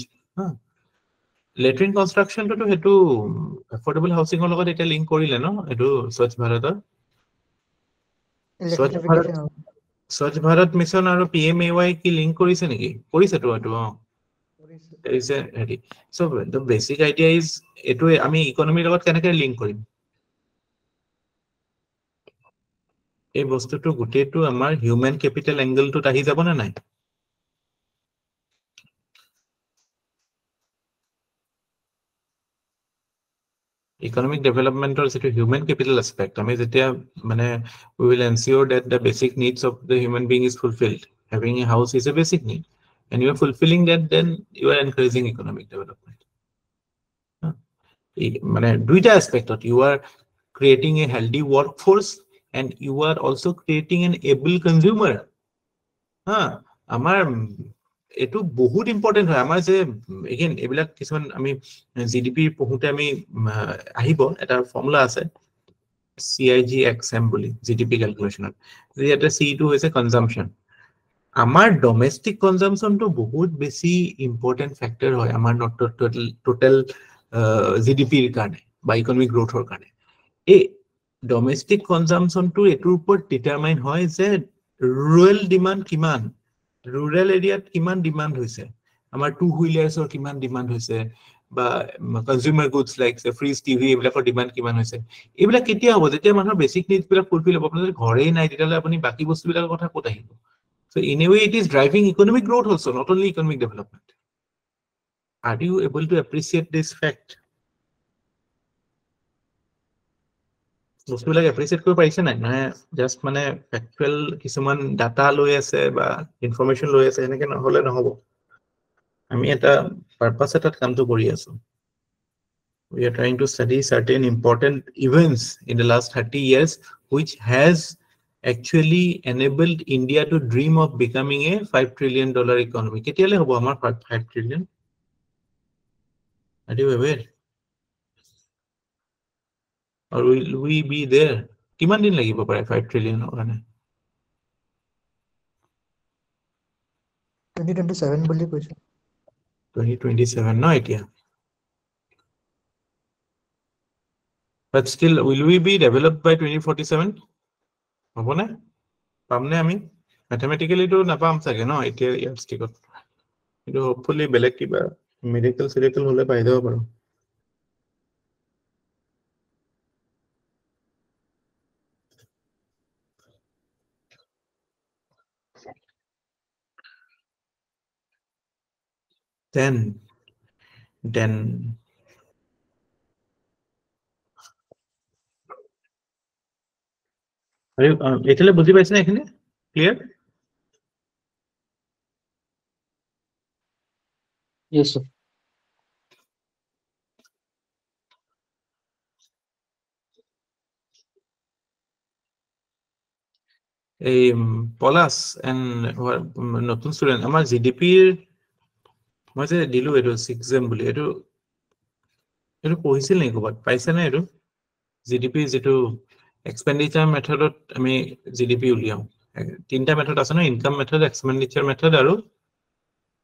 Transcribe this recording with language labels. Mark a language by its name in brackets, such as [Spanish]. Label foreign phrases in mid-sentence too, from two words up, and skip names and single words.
[Assamese] লেট্ৰিন কনষ্ট্ৰাকশ্যনটোতো সেইটো [English] affordable housingৰ [Assamese] লগত এতিয়া লিংক কৰিলে ন, এইটো স্বচ্ছ ভাৰতৰ স্বচ্ছ ভাৰত মিছন আৰু PMAY কি লিংক কৰিছে নেকি? কৰিছেতো এইটো হেৰি. [English] so the basic idea is [Assamese] এইটো আমি ইকনমিৰ লগত কেনেকে লিংক কৰিম? এই বস্তুটো গোটেইটো আমাৰ [English] human capital angleটোত [Assamese] আহি যাব নে নাই? [English] Economic development or human capital aspect. I mean, we will ensure that the basic needs of the human being is fulfilled. Having a house is a basic need, and you are fulfilling that, then you are encouraging economic development. Duita aspect of you are creating a healthy workforce, and you are also creating an able consumer. [Assamese] Amar এটো বহুত ইম্পৰ্টেন্ট হয় আমাৰ যে এগেইন এইবিলাক কিছুমান আমি জিডিপি পঢ়োতে আমি আহিব এটা ফৰ্মুলা আছে CIGXM বুলি [English] GDP calculationত [Assamese] যেটা C2 হৈছে কনজাম্পশন আমাৰ ডমেস্টিক কনজাম্পশনটো বহুত বেছি [English] important factor [Assamese] হয় আমাৰ [English] total GDPৰ [Assamese] কাৰণে বা [English] economic growthৰ [Assamese] কাৰণে এই [English] domestic consumptionটো [Assamese] এটোৰ ওপৰত ডিটাৰমাইন হয় যে [English] rural demand [Assamese] কিমান [English] rural area [Assamese] কিমান ডিমান্ড হৈছে আমাৰ [English] two wheelersৰ [Assamese] কিমান ডিমান্ড হৈছে বা [English] consumer goods like fridge TV [Assamese] এইবিলাকৰ ডিমান্ড কিমান হৈছে এইবিলাক কেতিয়া হ'ব যেতিয়া মানুহৰ [English] basic needs [Assamese] বিলাক ফুলফিল হ'ব আপোনাৰ ঘৰেই নাই তেতিয়ালে আপুনি বাকি বস্তুবিলাকৰ কথা ক'ত আহিব [English] so in a way it is driving economic growth also not only economic development are you able to appreciate this fact [Assamese] বস্তুবিলাক এপ্ৰিচিয়েট কৰিব পাৰিছে নাই মানে জাস্ট মানে ফ্যাক্টুৱেল কিছুমান ডাটা লৈ আছে বা ইনফৰমেশন লৈ আছে এনেকে নহলে নহব আমি এটা পাৰপাস এটাত কামটো কৰি আছো [English] we are trying to study certain important events in the last 30 years which has actually enabled India to dream of becoming a $5 trillion economy [Assamese] কেতিয়ালে হ'ব আমাৰ [English] 5 trillion are you aware or will we be there [Assamese] কিমান দিন লাগিব পাৰে [English] 5 trillion [Assamese] কাৰণে 2027 বুলি কৈছে [English] 2027 no idea but still will we be developed by [Assamese] 2047 হ'ব না পামনে আমি mathematically তো নাপাম চাগে ন এতিয়া ইয়াৰষ্টিকত কিন্তু hopefully বেলেগ কিবা মিৰাকল হলে পাই যাব পাৰো [English] then are you [Assamese] এতিয়ালে বুজি পাইছে না এখানে ক্লিয়াৰ [English] yes sir [Assamese] এই পলাশ এন্ড নতুন স্টুডেন্ট আমাৰ জিডিপিৰ মই যে দিলো এটো 6 বুলি এটো পঢ়িছিল নেকি ক'বাত পাইছে না এটো জিডিপি যেটো [English] expenditure methodত [Assamese] আমি জিডিপি উলিয়াও তিনটা মেথড আছে না [English] income method expenditure method [Assamese] আৰু